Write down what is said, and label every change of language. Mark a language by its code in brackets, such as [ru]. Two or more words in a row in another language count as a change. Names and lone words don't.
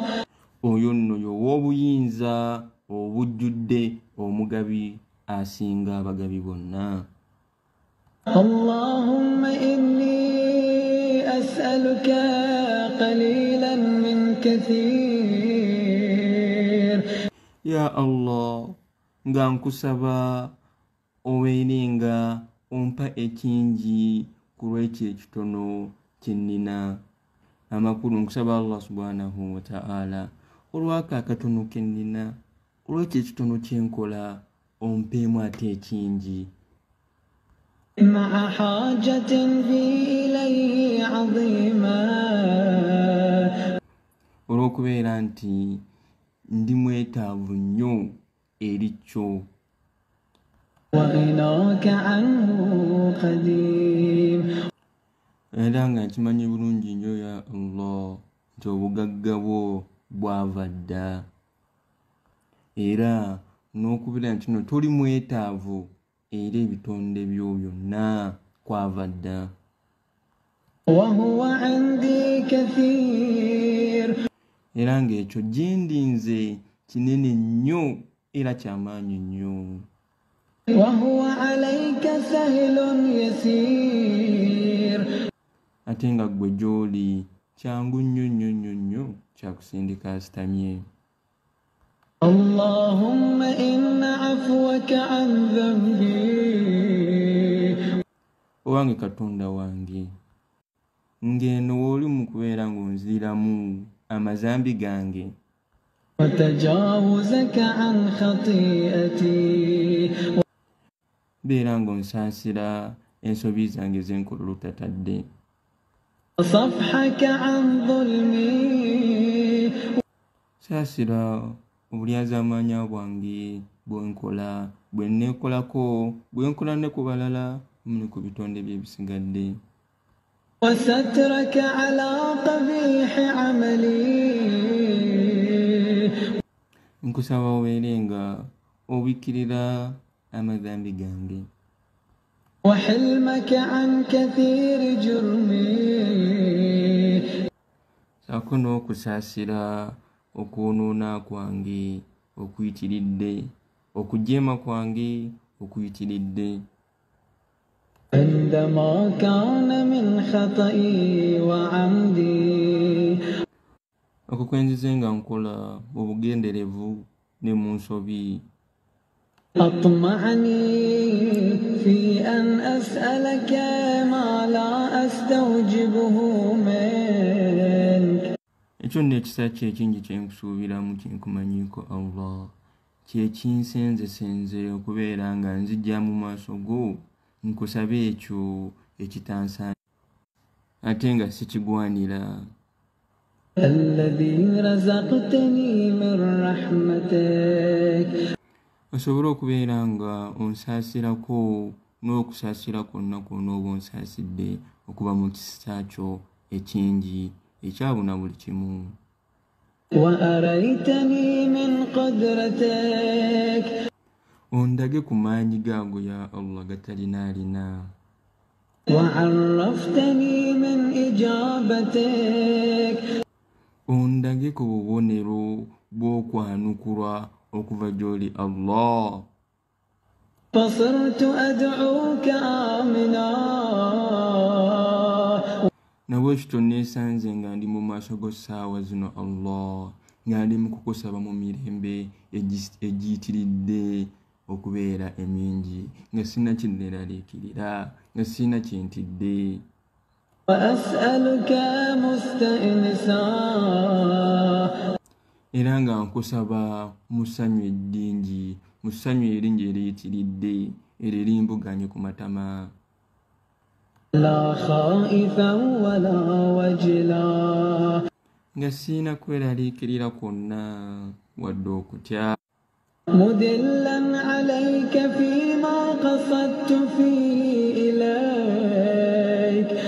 [lg] Oyo nno y'ow'obuyinza obujjudde omugabi asinga abagabi bonna. [ar] اللهم إني أسألك قليلا من كثير. يا الله, [lg] nga nkusaba obeerenga ompa ekingi ku lw'ekyo ekitono kye nnina. Amakulu nkusaba [ar] الله سبحانه وتعالى [lg] olwako akatono ke nnina, olw'ekyo ekitono kye nkola ompeemu ate ekingi. [ar] مع حاجة بي إليه عظيمة [lg] olw'okubeera nti ndi mwetaavu nnyo eri kyo. [ar] وغناك عنه قديم [lg] Era nga nkimanyi bulungi nnyo [ar] يا الله [lg] nti obugagga bwo bwava dda, era n'okubeera nti no toli mwetaavu era ebitonde byo byonna kwava dda. [ar] وهو عندي كثير [lg] Era ng'ekyo gye ndi nze kinene nnyo era ky'amaanyi nnyo. [ar] وهو عليك سهل يسير [lg] Ate nga ggwe gy'oli kyangu nnyo nnyo nnyo nnyo kyakusindika asitamye. [ar] اللهم إن عفوك عن ذنبي [lg] Owange Katonda wange, ng'eno w'oli mu kubeera ng'onziramu amazambi gange, [ar] وتجاوزك عن خطيئتي [lg] beera ng'onsaasira ensobi zange z'enkola olutatadde, [ar] وصفحك عن ظلمي [lg] saasira obulyazaamaanya bwange bwenkola, bwe nneekolako, bwe nkola ne ku balala ne ku bitonde by'ebisigadde. [ar] وسترك على قبيح عملي [lg] Nkusaba obeere nga obikkirira amazambi gange, [ar] وحلمك عن كثير جرمي [lg] saako n'okusaasira okwonoona kwange okuyitiridde, okujeema kwange okuyitiridde. [ar] عندما كان من خطئي وعمدي [lg] Okwo kwenzize nga nkola obugenderevu ne mu nsobi, [ar] أطمعني في أن أسألك ما لا أستوجبه منك [lg] ekyo nno ekisa kye ekingi kye nkusuubiramu kye nkumanyiiko Allah, kye kinsenzesenze okubeera nga nzijja mu maaso go nkusabe ekyo ekitansaanya ate nga sikigwanira. [ar] الذي رزقتني من رحمتك [lg] Osobole okubeera nga onsaasirako n'okusaasira kwonna kwonna oba onsaasidde okuba mu kisa kyo ekingi ekyabuna buli kimu. [ar] وأريتني من قدرتك [lg] Ondage ku maanyi gaago [ar] يا الله [lg] gatalinaalina. [ar] وعرفتني من إجابتك [lg] Ondage ku bubonero bw'okwanukulwa okuva gy'oli Allah. [ar] فصرت أدعوك آمنا [lg] Nabwe ekyo neesanze nga ndi mu maaso go ssaawa zino Allah, nga ndi mu kukusaba mu mirembe egiyitiridde okubeera emingi, nga sina kinneeraliikirira, nga sina kyentidde. [ar] وأسألك مستأنسا [lg] Era nga nkusaba mu ssanyu eddingi, mu ssanyu eringi eriyitiridde, erimbuganye ku matama. [ar] لا خائفا ولا وجلا [lg] Nga sina kweraliikirira kwonna wadde okutya. [ar] مدلا عليك فيما قصدت فيه إليك